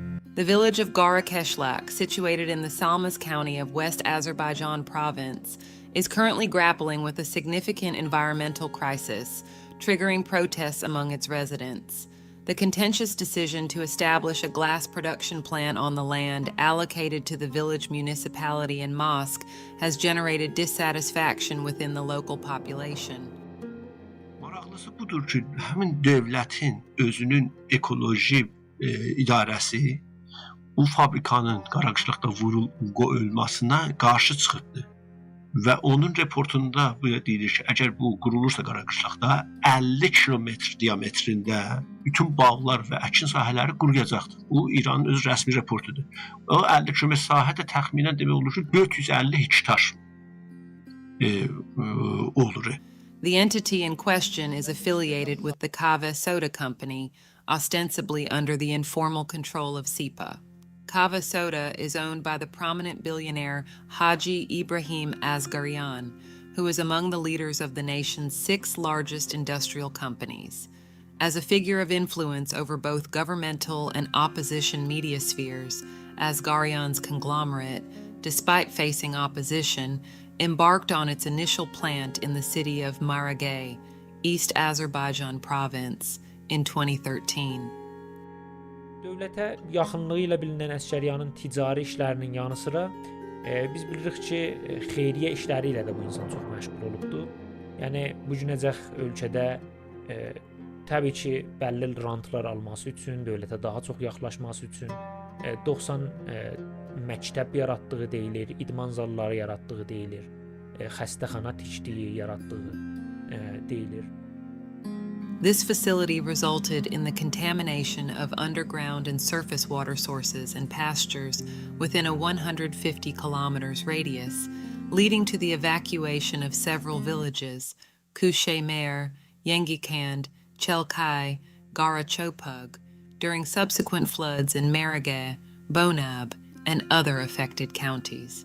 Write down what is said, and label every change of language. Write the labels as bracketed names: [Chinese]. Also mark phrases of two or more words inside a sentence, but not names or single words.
[English] The village of Qishlaq, situated in the Salmas County of West Azerbaijan province, is currently grappling with a significant environmental crisis, triggering protests among its residents. The contentious decision to establish a glass production plant on the land allocated to the village municipality and mosque has generated dissatisfaction within the local population. [Azerbaijani] Maraqlısı budur ki, həmin dövlətin özünün ekoloji idarəsi bu fabrikanın Qaraqışlaqda ölməsinə qarşı çıxıbdı. Və onun reportunda bu deyilir ki, əgər bu qurulursa Qaraqışlaqda 50 kilometr diametrində bütün bağlar və əkin sahələri quruyacaqdır. Bu İranın öz rəsmi reportudur. O 50 kilometr sahədə təxminən demək olur ki, 450 hektar olur. [English] The entity in question is affiliated with the Qara Soda Company, ostensibly under the informal control of SIPA. Qara Soda is owned by the prominent billionaire Haji Ibrahim Asgharian, who is among the leaders of the nation's 6 largest industrial companies. As a figure of influence over both governmental and opposition media spheres, Asgharian's conglomerate, despite facing opposition, embarked on its initial plant in the city of Maragay, East Azerbaijan province, in 2013. [Azerbaijani] Dövlətə yaxınlığı ilə bilinən Əsgəriyanın ticari işlərinin yanı sıra biz bilirik ki, xeyriyyə işləri ilə də bu insan çox məşğul olubdu. Yəni bu günəcək ölkədə təbii ki, bəlli rantlar alması üçün, dövlətə daha çox yaxınlaşması üçün 90 məktəb yaratdığı deyilir, idman zalları yaratdığı deyilir, xəstəxana tikdiyi yaratdığı deyilir. [English] This facility resulted in the contamination of underground and surface water sources and pastures within a 150 kilometers radius, leading to the evacuation of several villages, Quşlaq, Yengikand, Chelkai, Garachopug, during subsequent floods in Maragay, Bonab, and other affected counties.